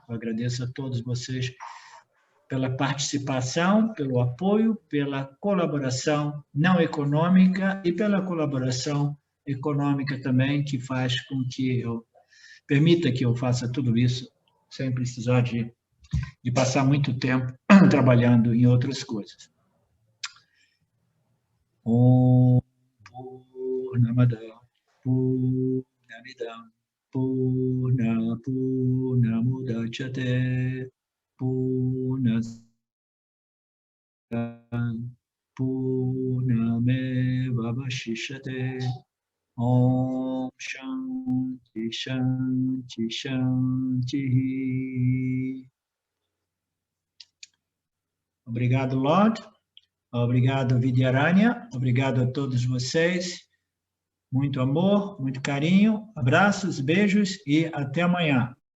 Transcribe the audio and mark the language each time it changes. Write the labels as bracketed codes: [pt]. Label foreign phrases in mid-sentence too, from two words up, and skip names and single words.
[pt] Eu agradeço a todos vocês pela participação, pelo apoio, pela colaboração não econômica e pela colaboração econômica também, que faz com que permita que eu faça tudo isso sem precisar de passar muito tempo trabalhando em outras coisas. [sa] Om Purnamada Purnamidam Purnamudachyate Purnameva Vashishyate. Om Shanti Shanti Shanti. [pt] Obrigado, Lord. Obrigado, Vidyaranya. Obrigado a todos vocês. Muito amor, muito carinho. Abraços, beijos e até amanhã.